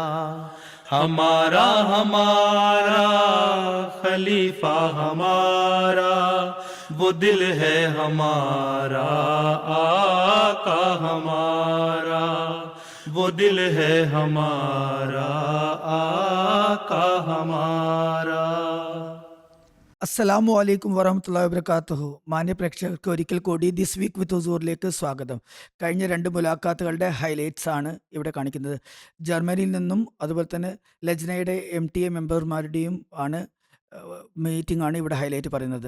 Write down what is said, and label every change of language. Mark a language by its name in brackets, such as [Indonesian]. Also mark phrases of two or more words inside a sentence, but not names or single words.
[Hindi] हमारा हमारा खलीफा हमारा, वो दिल है हमारा, आका हमारा, वो दिल है हमारा, आका हमारा। [Arabic] السلام عليكم ورحمة الله وبركاته. [Malayalam] മാന്യ പ്രേക്ഷകർക്ക് ഒരിക്കൽ കൂടി ദിസ് വീക്ക് വിത്ത് ഹുസൂറിലേക്ക് സ്വാഗതം. കഴിഞ്ഞ 2 മുലാഖാത്തുകളുടെ ഹൈലൈറ്റ്സ് ആണ് ഇവിടെ കാണിക്കുന്നത്. ജർമ്മനിയിൽ നിന്നും അതുപോലെ തന്നെ ലജ്നയുടെ MTA മെമ്പർമാരുടെയും ആണ് മീറ്റിംഗ് ആണ് ഇവിടെ ഹൈലൈറ്റ് പറയുന്നത്.